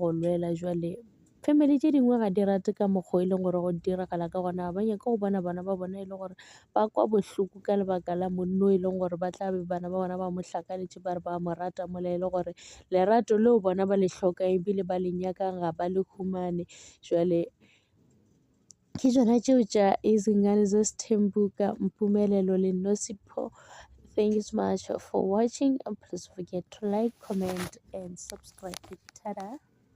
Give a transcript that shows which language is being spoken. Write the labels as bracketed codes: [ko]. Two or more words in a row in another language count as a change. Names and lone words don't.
[nso] go lwela jwale family tše dingwe ga di rate ka mokgwa e leng gore go diragala ka gona ba nyaka go bona bana ba bona e le gore ba kwa bohloko ka lebaka la monno e leng gore ba tla be bana ba bona ba mo hlakanetše ba re ba mo rata mola e le gore lerato leo bona ba le hloka ebile ba le nyakang ga ba le humane jwale ke tšona tšeo tša Izingane Zesithembu ka Mpumelelo le Nosipho. [en] Thanks so much for watching and please forget to like, comment and subscribe. Tada.